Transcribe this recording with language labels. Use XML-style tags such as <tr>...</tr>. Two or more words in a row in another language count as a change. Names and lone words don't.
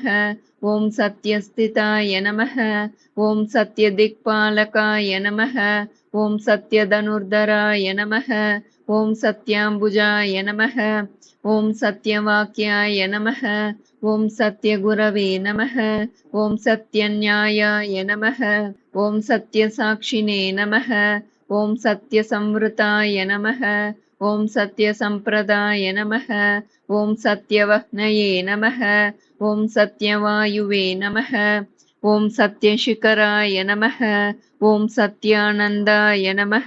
<sa>ओम् सत्यस्थिताय नमः। ओम् सत्यदिक्पालकाय नमः. ओम् सत्यधनुर्धराय नमः। ओम् सत्याम्बुजाय नमः. ओम् सत्यवाक्याय नमः। ओम् सत्यगुरवे नमः. ओम् सत्यन्यायाय नमः। ओम् सत्यसाक्षिणे नमः. ॐ सत्यसंवृताय नमः। ॐ सत्यसम्प्रदाय नमः। ॐ सत्यवह्नये नमः। ॐ सत्यवायुवे नमः। ॐ सत्यशिखराय नमः। ॐ सत्यानन्दाय नमः।</sa>